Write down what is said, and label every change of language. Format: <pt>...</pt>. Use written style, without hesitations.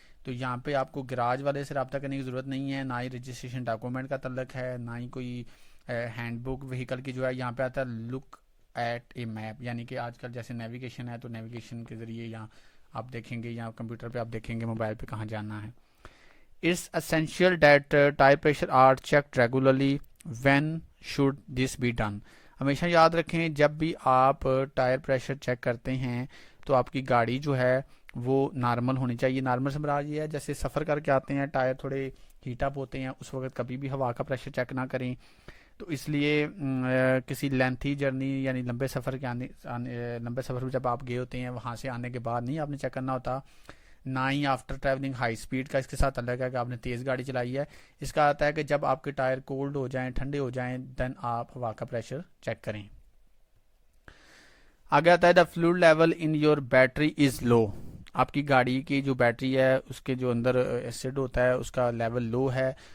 <ur>تو یہاں پہ آپ کو گراج والے سے رابطہ کرنے کی ضرورت نہیں ہے, نہ ہی رجسٹریشن ڈاکومنٹ کا تعلق ہے, نہ ہی کوئی ہینڈ بک وہیکل کی جو ہے. یہاں پہ آتا ہے</ur> <en>look at a map,</en> <ur>یعنی کہ آج کل جیسے نیویگیشن ہے تو نیویگیشن کے ذریعے یہاں آپ دیکھیں گے, یا کمپیوٹر پہ آپ دیکھیں گے موبائل پہ کہاں جانا ہے.</ur> <en>It's essential that tire pressure are checked regularly. When should this be done?</en> <ur>ہمیشہ یاد رکھیں جب بھی آپ ٹائر پریشر چیک کرتے ہیں تو آپ کی گاڑی جو ہے وہ نارمل ہونی چاہیے. نارمل سے مراد یہ ہے جیسے سفر کر کے آتے ہیں ٹائر تھوڑے ہیٹ اپ ہوتے ہیں, اس وقت کبھی بھی ہوا کا پریشر چیک نہ کریں. تو اس لیے کسی لینتھی جرنی یعنی لمبے سفر میں جب آپ گئے ہوتے ہیں وہاں سے آنے کے بعد نہیں آپ نے چیک کرنا ہوتا. نہ ہی</ur> <en>after travelling high speed</en> <ur>کا اس کے ساتھ الگ ہے کہ آپ نے تیز گاڑی چلائی ہے. اس کا آتا ہے کہ جب آپ کے ٹائر کولڈ ہو جائیں, ٹھنڈے ہو جائیں, دین آپ ہوا کا پریشر چیک کریں. آگے آتا ہے</ur> <en>The fluid level in your battery is low.</en> <ur>آپ کی گاڑی کی جو بیٹری ہے اس کے جو اندر ایسڈ ہوتا ہے اس کا لیول لو ہے.</ur>